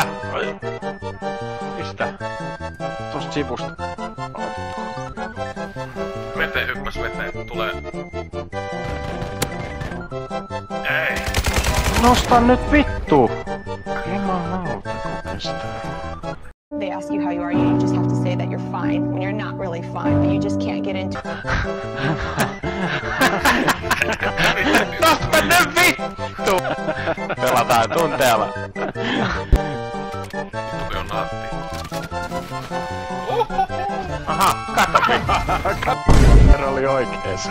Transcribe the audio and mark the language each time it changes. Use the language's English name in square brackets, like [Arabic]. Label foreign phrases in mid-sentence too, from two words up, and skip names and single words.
[Finnish] Mistä? Tosta sivusta. Veteen hyppäs veteen. Tulee. Ei. Nosta nyt vittu! Jumalauta, kestää. [English] They ask you how you are, you just have to say that you're fine when you're not really fine, but you just can't get into it. [Finnish] Nosta nyt vittu! Pelataan tunteella. Vittu on naatti. Aha, katso. Herra oli oikees.